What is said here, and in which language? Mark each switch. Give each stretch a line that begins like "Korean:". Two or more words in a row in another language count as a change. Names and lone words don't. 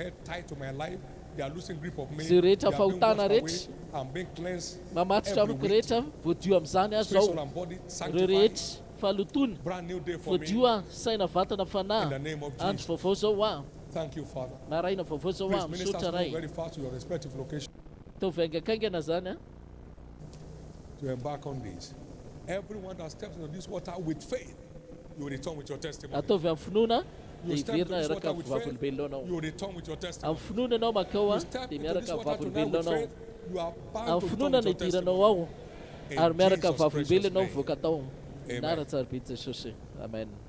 Malagasy: zay rehetra fahotana rehetra mamatotra amiko rehetra voadio amin'izany azo ao reo rehetra falotona voadio saina vatana fanahy andro vaovao zao maraina vaovao zao misotra ray tovaingakaingana zany
English: to embark on this. Everyone that steps into this water with faith, you will return with your testimony.
Malagasy: Atovy amin'ny finoana dia hiverina miaraka amin'ny vavolombelona anao. Amin'ny finoana anao makao dia miaraka amin'ny vavolombelona anao. Amin'ny finoana no hidiranao ao ary miaraka amin'ny vavolombelona anao mivoaka tao. Nara tsara be Jesosy. Amen.